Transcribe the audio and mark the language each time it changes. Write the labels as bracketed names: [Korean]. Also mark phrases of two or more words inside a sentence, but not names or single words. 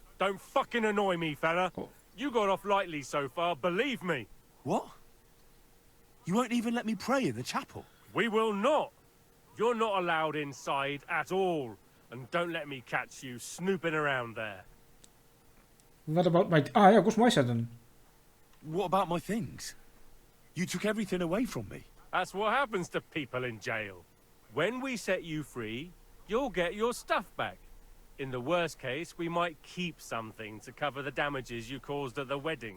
[English] Don't fucking annoy me, fella. You got off lightly so far, believe me. What? You won't even let me pray in the chapel? We will not. You're not allowed inside at all. And don't let me catch you snooping around there. What about my... [Estonian] ja, kus mu asjad on? [English] What about my things? You took everything away from me. That's what happens to people in jail. When we set you free, you'll get your stuff back. In the worst case, we might keep something to cover the damages you caused at the wedding.